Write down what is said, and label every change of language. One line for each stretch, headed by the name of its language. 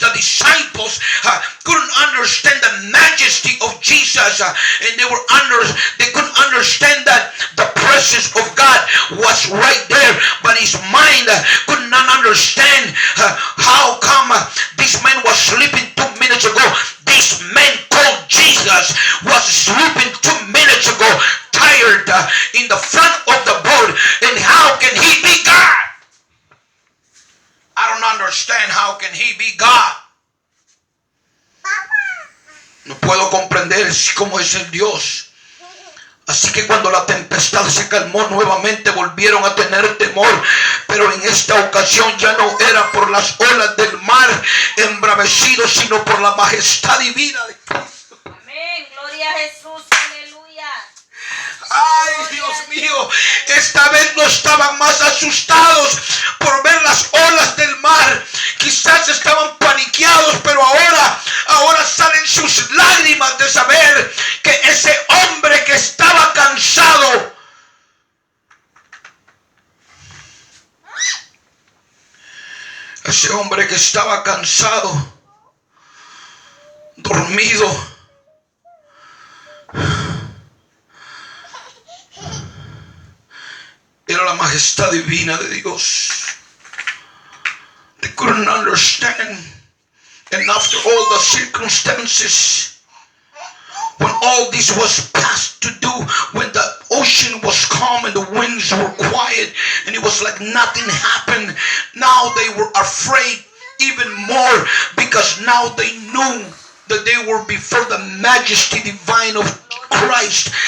English: The disciples couldn't understand the majesty of Jesus, and they couldn't understand that the presence of God was right there, but his mind could not understand how come this man was sleeping 2 minutes ago. This man called Jesus was sleeping 2 minutes ago, tired in the front of the boat, and how can he be God? I don't understand, how can he be God?
Spanish: No puedo comprender cómo es el Dios. Así que cuando la tempestad se calmó nuevamente volvieron a tener temor, pero en esta ocasión ya no era por las olas del mar embravecido, sino por la majestad divina de Cristo. Amén. Gloria a Jesús. Aleluya. Ay, Dios mío, esta vez no estaban más asustados por ver las olas del mar. Quizás estaban paniqueados, pero ahora salen sus lágrimas de saber que ese hombre que estaba cansado, dormido, era la majestad divina de Dios.
English: They couldn't understand. And after all the circumstances, when all this was past to do, when the ocean was calm and the winds were quiet and it was like nothing happened, now they were afraid even more, because now they knew that they were before the majesty divine of Christ.